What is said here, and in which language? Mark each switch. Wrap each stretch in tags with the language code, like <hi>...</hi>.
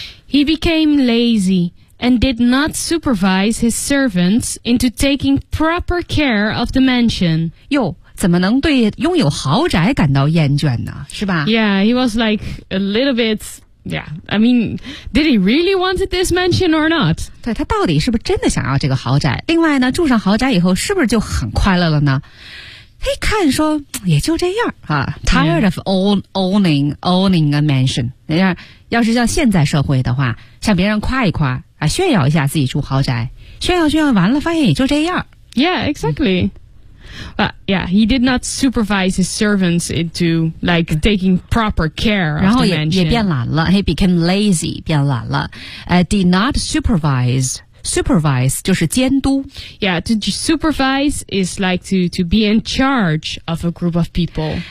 <en>He became lazy and did not supervise his servants into taking proper care of the mansion.</en> <zh>哟，怎么能对拥有豪宅感到厌倦呢？是吧？</zh> <en>Yeah, he was like a little bit, yeah, I mean, did he really want this mansion or not?</en> <zh>对，他到底是不是真的想要这个豪宅？另外呢，住上豪宅以后是不是就很快乐了呢？一看说也就这样啊 ，</zh> <en>tired of owning a mansion。</en> <zh>人家要是像现在社会的话，向别人夸一夸啊，炫耀一下自己住豪宅，炫耀完了发现也就这样。</zh> <en>Yeah, exactly.、 Yeah, he did not supervise his servants into like taking proper care of the mansion.</en> <zh>然后也变懒了</zh> <en>He became lazy,</en> <zh>变懒了、</zh> <en>did not supervise.</en> <zh>Supervise 就是监督</zh> <en>Yeah, to supervise is like to be in charge of a group of people.</en>